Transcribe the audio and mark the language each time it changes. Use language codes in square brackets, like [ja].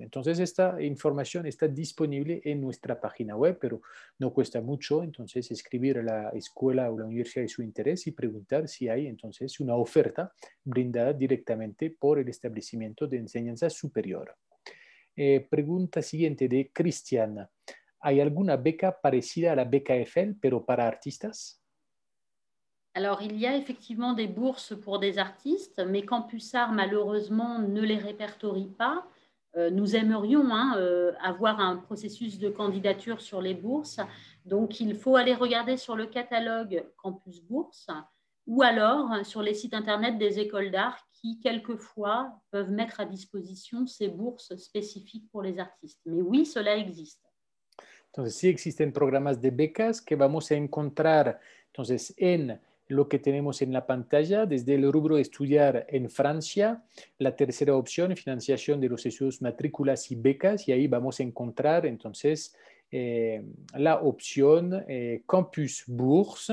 [es] Entonces esta información está disponible en nuestra página web, pero no cuesta mucho entonces escribir a la escuela o la universidad de su interés y preguntar si hay entonces una oferta brindada directamente por el establecimiento de enseñanza superior. Pregunta siguiente de Cristiana. ¿Hay alguna beca parecida a la beca Eiffel, pero para artistas? [fr] Alors, il y a effectivement des bourses pour des artistes, mais Campusart, malheureusement, ne les répertorie pas. Nous aimerions avoir un processus de candidature sur les bourses. Donc, il faut aller regarder sur le catalogue Campus Bourse ou alors sur les sites Internet des écoles d'art qui, quelquefois, peuvent mettre à disposition ces bourses spécifiques pour les artistes. Mais oui, cela existe. [es] Entonces, sí existen programas de becas que vamos a encontrar entonces en lo que tenemos en la pantalla, desde el rubro de estudiar en Francia, la tercera opción, financiación de los estudios, matrículas y becas, y ahí vamos a encontrar entonces la opción Campus Bourse.